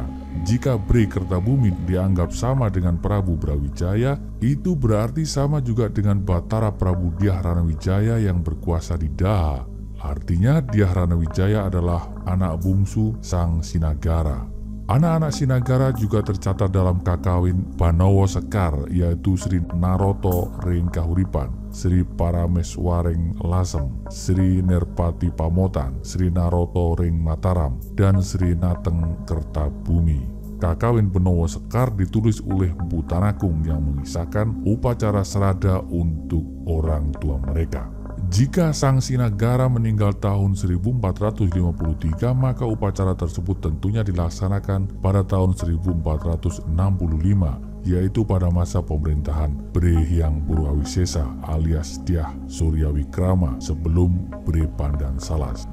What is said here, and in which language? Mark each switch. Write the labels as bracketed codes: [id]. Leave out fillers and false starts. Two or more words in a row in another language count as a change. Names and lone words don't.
[id] Jika Bre Kertabumi dianggap sama dengan Prabu Brawijaya, itu berarti sama juga dengan Batara Prabu Dyah Ranawijaya yang berkuasa di Daha. Artinya Dyah Ranawijaya adalah anak bungsu Sang Sinagara. Anak-anak Sinagara juga tercatat dalam kakawin Banowo Sekar, yaitu Sri Naroto Ring Kahuripan, Sri Parameswaring Lasem, Sri Nerpati Pamotan, Sri Naroto Ring Mataram, dan Sri Nateng Kertabumi. Kakawin Benowo Sekar ditulis oleh Mpu Tanakung yang mengisahkan upacara serada untuk orang tua mereka. Jika Sang Sinagara meninggal tahun 1453, maka upacara tersebut tentunya dilaksanakan pada tahun 1465, yaitu pada masa pemerintahan Bre Hyang Purwawisesa alias Dyah Suryawikrama sebelum Bre Pandan Salas.